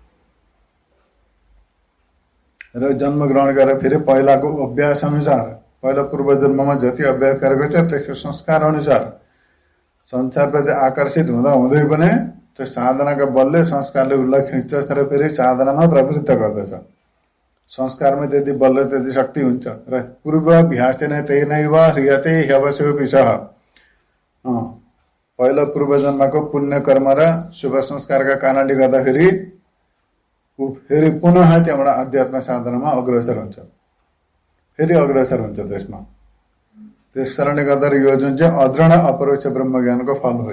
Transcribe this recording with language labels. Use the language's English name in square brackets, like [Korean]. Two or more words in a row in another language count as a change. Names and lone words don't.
[Nepali] र जन्म ग्रहण गरेर फेरि पहिलाको अभ्यास अनुसार, पहिला पूर्व जन्ममा जति अभ्यास गरेको छ त्यसको संस्कार अनुसार संसारप्रति आकर्षित हुँदा हुँदै पनि त्यो साधनाका बलले संस्कारले उसलाई खिच्दछ र फेरि साधनामा प्रवृत्त गर्दछ। संस्कारमा त्यति बल र त्यति शक्ति हुन्छ। [Sanskrit] र पूर्वाभ्यासेन तेनैव ह्रियते ह्यवशोऽपि सः। [Nepali] पहिला पूर्व जन्मको पुण्य कर्म र शुभ संस्कारका कारणले गर्दाखेरि फेरि पुनः त्यहाँबाट अध्यात्म साधनामा अग्रसर हुन्छ, फेरि अग्रसर हुन्छ त्यसमा। त्यस कारणले गर्दा यो जुन चाहिँ अदृढ अपरोक्ष ब्रह्म ज्ञानको फल हो।